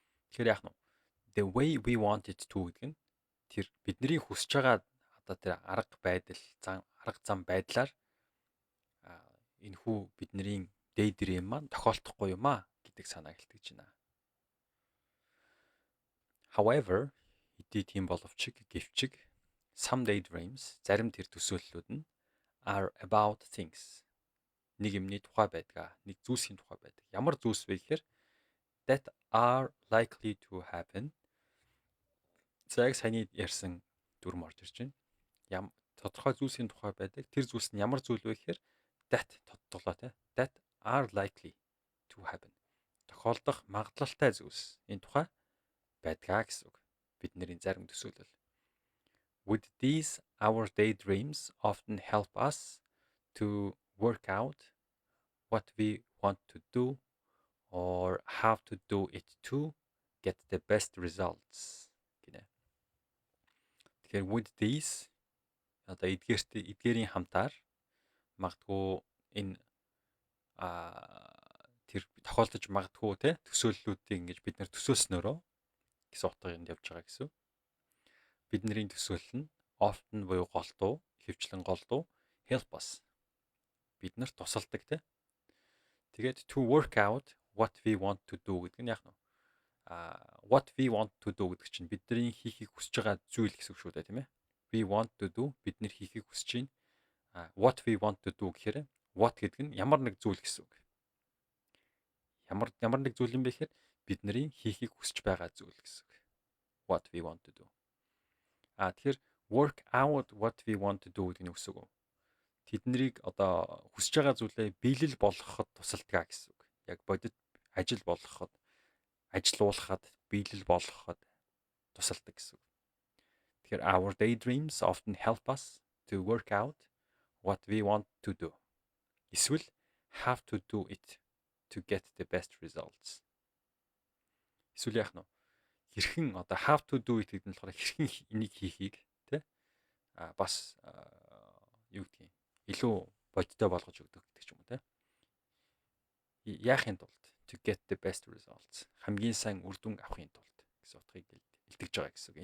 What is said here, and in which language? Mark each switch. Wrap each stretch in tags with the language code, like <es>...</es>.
<mn>Тэгэхээр яах нь</mn> <en>the way we want it to</en> <mn>гэдэг нь тэр бидний хүсэж байгаа одоо тэр арга байдал, арга зам байдлаар энэ хүү бидний daydream маань тохиолдохгүй юм аа гэдэг санааг илтгэж байна.</mn> <en>However,</en> <mn>хэдий тийм боловч гэвчиг</mn> <en>some daydreams</en> <mn>зарим тэр төсөөллүүд нь</mn> <en>are about things.</en> <mn>Нэг юмний тухай байдаг, нэг зүйлсийн тухай байдаг. Ямар зүйлс вэ гэхээр</mn> <en>that are likely to happen.</en> <mn>Яг саяны ярьсан дүрм орж ирж байна. Тодорхой зүйлсийн тухай байдаг. Тэр зүйлс нь ямар зүйл вэ гэхээр that тодтоглоо те.</mn> <en>That are likely to happen.</en> <mn>Тохиолдох магадлалтай зүйлс энэ тухай байдгаа гэсэн үг. Бидний зарим төсөөлөл.</mn> <en>With these, our daydreams often help us to work out what we want to do or how to do it to get the best results.</en> <mn>Тэгэхээр</mn> <en>with these</en> <mn>одоо эдгээрийн хамтаар магадгүй энэ тэр тохиолдож магадгүй те төсөөллүүдийг ингэж бид нэр төсөөлснөөрөө гэсэн утгыг энд явж байгаа гэсэн. Бидний төсөөлөл нь often буюу голдуу, ихэвчлэн голдуу</mn> <en>help us.</en> <mn>Бид нарт тусалдаг те. Тэгээд</mn> <en>to work out what we want to do</en> <mn>гэдэг нь яг нь</mn> <en>what we want to do</en> <mn>гэдэг чинь бидний хийхийг хүсэж байгаа зүйл гэсэн үг шүү дээ, тийм ээ.</mn> <en>We want to do</en> <mn>бид нар хийхийг хүсэж байна.</mn> <en>What we want to do</en> <mn>гэхээр what гэдэг нь ямар нэг зүйл гэсэн үг. Ямар нэг зүйл юм бэ гэхээр бидний хийхийг хүсэж байгаа зүйл гэсэн үг.</mn> <en>What we want to do.</en> <mn>Тэгэхээр</mn> <en>work out what we want to do</en> <mn>гэдэг нь үсэг үү. Тэднийг одоо хүсэж байгаа зүйлээ биелэл болгоход тусалдаг гэсэн үг. Яг бодит ажил болгоход, ажилуулахад, биелэл болгоход тусалдаг гэсэн үг. Тэгэхээр</mn> <en>our daydreams often help us to work out what we want to do.</en> <mn>Эсвэл</mn> <en>have to do it to get the best results.</en> <mn>Эсвэл яах нь хэрхэн одоо</mn> <en>have to do it</en> <mn>гэдэг нь болохоор хэрхэн энийг хийхийг тий бас юу гэдгийг илүү бодиттой болгож өгдөг гэдэг ч юм уу тий. Яахын тулд</mn> <en>to get the best results</en> <mn>хамгийн сайн үр дүн авахын тулд гэсэн утгыг илтгэж байгаа гэсэн үг.</mn>